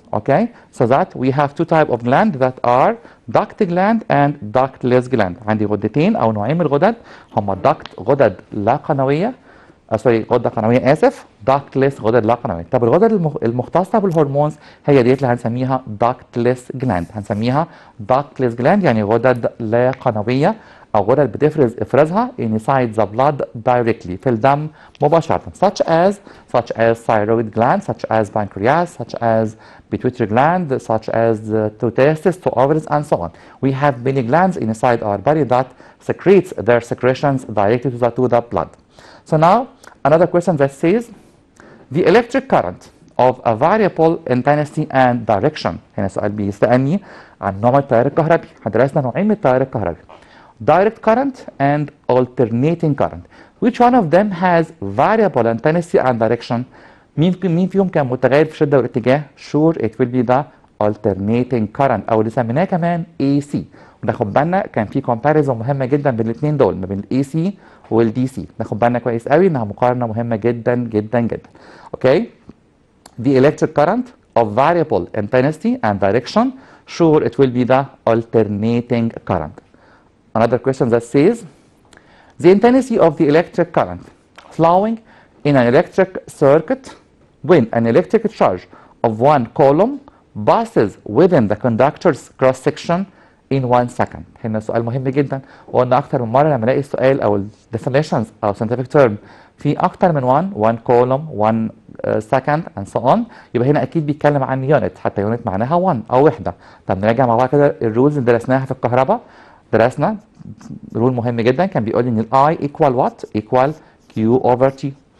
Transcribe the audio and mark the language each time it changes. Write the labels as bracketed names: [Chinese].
[English] Okay, so that we have two types of gland that are duct gland and ductless gland. [Arabic] عندي غدتين او نوعين من الغدد هما duct غدد لا قنويه غده قنويه اسف ductless غدد لا قنويه. طب الغدد المختصه بالهرمونز هي ديت اللي هنسميها ductless gland. هنسميها ductless gland يعني غدد لا قنويه او غدد بتفرز افرازها [English] inside the blood directly [Arabic] في الدم مباشره [English] such as thyroid gland such as pancreas such as pituitary gland such as to testes to ovaries and so on. We have many glands inside our body that secretes their secretions directly to the blood. So now another question that says the electric current of a variable intensity and direction. [Arabic] هنا سؤال بيسألني عن نوع التيار الكهربي. درسنا نوعين من التيار الكهربي [English] direct current and alternating current. Which one of them has variable intensity and direction? [Arabic] مين فيهم كان متغير في الشدة والاتجاه؟ [English] Sure it will be the alternating current [Arabic] أو اللي سميناه كمان AC. وناخد بالنا كان في comparison مهمة جدا بين الاثنين دول ما بين ال AC وال DC. ناخد بالنا كويس قوي إنها مقارنة مهمة جدا جدا جدا. [English] Okay? The electric current of variable intensity and direction. Sure it will be the alternating current. Another question that says the intensity of the electric current flowing in an electric circuit when an electric charge of one coulomb passes within the conductor's cross section in 1 second. [Arabic] هنا سؤال مهم جدا وقلنا اكتر من مره لما الاقي السؤال او definitions او scientific term في اكتر من [English] 1 column 1 second and so on [Arabic] يبقى هنا اكيد بيتكلم عن unit حتى unit معناها 1 او وحده. طب نراجع مع بعض كده الرولز اللي درسناها في الكهرباء. درسنا رول مهم جدا كان بيقول لي ان الاي ايكوال وات؟ ايكوال كيو اوفر تي.